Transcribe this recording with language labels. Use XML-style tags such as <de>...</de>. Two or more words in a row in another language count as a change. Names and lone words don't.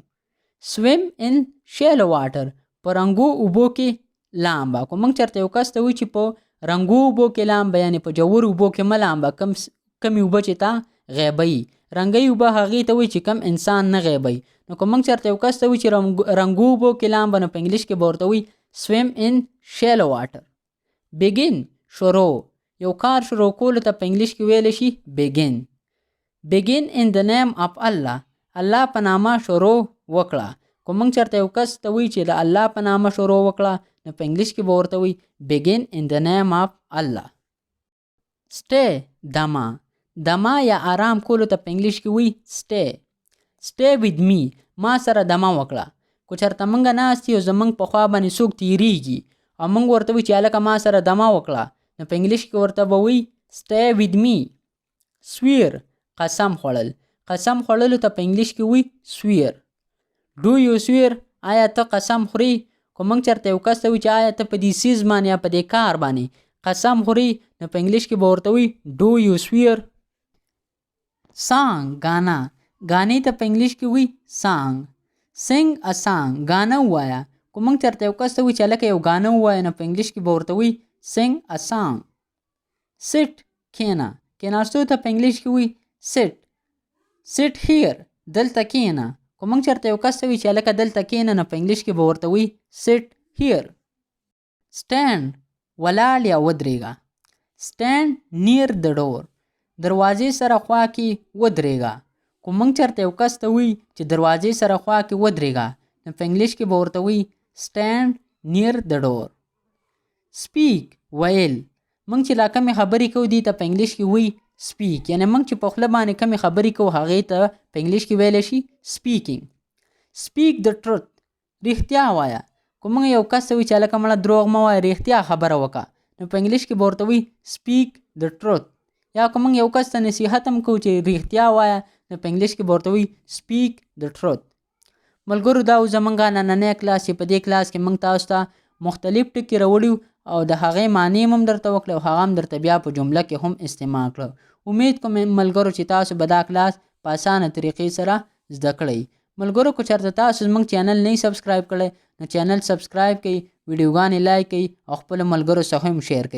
<en>swim in shallow water</en> <ps>په رنګو اوبو کې لامبه. کو موږ چېرته یو کس ته وی چې په رنګو اوبو کې لامبه یعنې په ژورو اوبو کې مه لامبه. کمې اوبه چې تا غیبوي رنګۍ اوبه هغې ته وی چې کم انسان نه غیبوي. نو که موږ چېرته یو کس ته وی چې رنګو اوبو کې لامبه نو په انګلیش کې به ورته وی</ps> <en>swim in shallow water.</en> <ps>begin شروع یو کار شروع کولو ته په انګلیش کې ویلی شي begin.</ps> <en>begin in the name of Allah.</en> <ps>الله په نامه شروع وکړه. کو موږ چېرته یو کس ته وی چې د الله په نامه شروع وکړه نو په انګلیش کې به ورته وی</ps> <en>begin in the name of Allah.</en> <ps>stay دمه دمه یا آرام کولو ته په انګلیش کې وی stay.</ps> <en>stay with me</en> <ps>ما سره دمه وکړه. کو چېرته موږ ناست یو زموږ په خوا باندې څوک تیریږي او موږ ورته وی چې هلکه ما سره دمه وکړه نو په انګلیش کې ورته به وی</ps> <en>stay with me.</en> <ps>swear قسم خوړل قسم خوړلو ته په انګلیش کې وی swear.</ps> <en>do you swear</en> <ps>آیا ته قسم خوري. کو موږ چېرته یو کس ته وی چې آیا ته په دې څیز باندې یا په دې کار باندې قسم خوري نو په انګلیش کې به ورته وی</ps> <en>do you swear.</en> <ps>song غانا غانې ته په انګلیش کې وی song.</ps> <en>sing a song</en> <ps>غانه ووایه. کو موږ چېرته یو کس ته وی چې هلکه یو غانه ووایه نو په انګلیش کې به ورته وی</ps> <en>sing a song.</en> <ps>sit کښېنه کښېناستو ته په انګلیش کې وی sit.</ps> <en>sit here</en> <ps>دلته کښېنه. کو موږ چېرته یو کس ته وی چې هلکه دلته کښېنه نو په انګلیش کې به ورته وی</ps> <en>sit here.</en> <ps>stand ولاړ یا ودرېږه.</ps> <en>stand near the door</en> <ps>دروازې سره خوا کې ودرېږه. کو موږ چېرته یو کس ته وی چې دروازې سره خوا کې ودرېږه نو په انګلیش کې به ورته وی</ps> <en>stand near the door.</en> <ps>speak ویل موږ چې لا کمې خبرې کوو دې ته په انګلیش کې وی speak یعنې موږ چې په خوله باندې کمې خبرې کوو هغې ته په انګلیش کې ویلی شي speaking.</ps> <en>speak the truth</en> <ps>رښتیا وایه. کو موږ یو کس ته وی چې هلکه مړه دروغ مه وایه رښتیا خبره وکړه نو په انګلیش کې به ورته وی</ps> <en>speak the truth.</en> <ps>یا که موږ یو کس ته نصیحت هم کوو چې رښتیا وایه نو په انګلیش کې به ورته وی</ps> <en>speak the truth.</en> <ps>ملګرو دا زموږ نننی کلاس چې په دې کلاس کې موږ تاسو ته مختلف ټکي راوړي او د هغې معنی هم درته وکړه او هغه هم درته بیا په جمله کې هم استعمال کړه. امید کوم ملګرو چې تاسو به دا کلاس په اسانه طریقې سره زده کړئ. ملګرو که چېرته تاسو زموږ چینل نه سبسکرایب کړی نو چینل سبسکرایب کړئ، ویډیوګانې لایک کړئ او خپلو ملګرو سره هم شیر کړئ.</ps>